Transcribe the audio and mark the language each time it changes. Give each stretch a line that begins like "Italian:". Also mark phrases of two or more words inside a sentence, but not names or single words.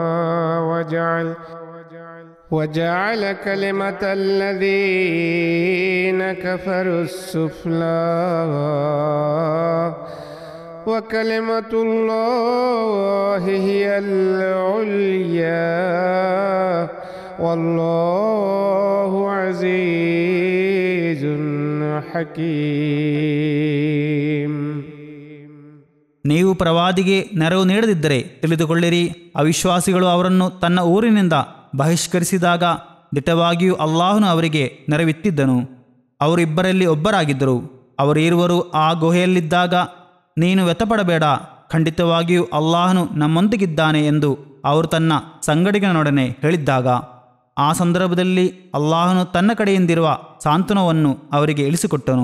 Arabic: وجعل كلمة الذين كفروا السفلى وكلمة الله هي العليا والله عزيز حكيم.
Kannada: ನೀವು ಪ್ರವಾದಿಗೆ ನೆರವು ನೀಡದಿದ್ದರೆ ತಿಳಿದುಕೊಳ್ಳಿರಿ, ಅವಿಶ್ವಾಸಿಗಳು ಅವರನ್ನು ತನ್ನ ಊರಿನಿಂದ ಬಹಿಷ್ಕರಿಸಿದಾಗ ದಿಟ್ಟವಾಗಿಯೂ ಅಲ್ಲಾಹನು ಅವರಿಗೆ ನೆರವಿತ್ತಿದ್ದನು. ಅವರಿಬ್ಬರಲ್ಲಿ ಒಬ್ಬರಾಗಿದ್ದರು. ಅವರಿರುವರು ಆ ಗುಹೆಯಲ್ಲಿದ್ದಾಗ, ನೀನು ವ್ಯಥಪಡಬೇಡ, ಖಂಡಿತವಾಗಿಯೂ ಅಲ್ಲಾಹನು ನಮ್ಮೊಂದಿಗಿದ್ದಾನೆ ಎಂದು ಅವರು ತನ್ನ ಸಂಗಡಿಗನೊಡನೆ ಹೇಳಿದ್ದಾಗ, ಆ ಸಂದರ್ಭದಲ್ಲಿ ಅಲ್ಲಾಹನು ತನ್ನ ಕಡೆಯಿಂದಿರುವ ಸಾಂತ್ವನವನ್ನು ಅವರಿಗೆ ಇಳಿಸಿಕೊಟ್ಟನು.